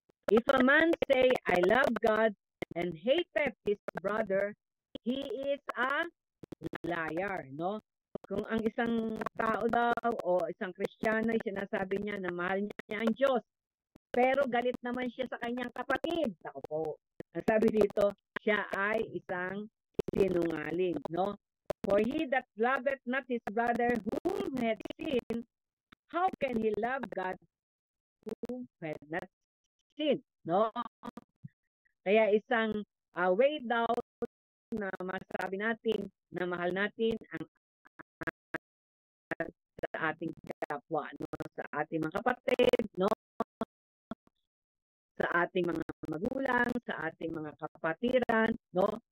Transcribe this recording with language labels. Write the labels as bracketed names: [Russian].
[English] If a man say, I love God and hateth his brother, he is a liar, no? [Filipino] Kung ang isang tao daw o isang Kristiyano ay sinasabi niya na mahal niya ang Diyos, pero galit naman siya sa kanyang kapatid. Ako po, ang sabi dito, siya ay isang sinungaling, no? [English] For he that loveth not his brother whom had seen, how can he love God whom had not seen, no? [Filipino] Kaya isang way daw na masabi natin na mahal natin ang sa ating kapwa, no? Sa ating mga kapatid, no? Sa ating mga magulang, sa ating mga kapatiran, no?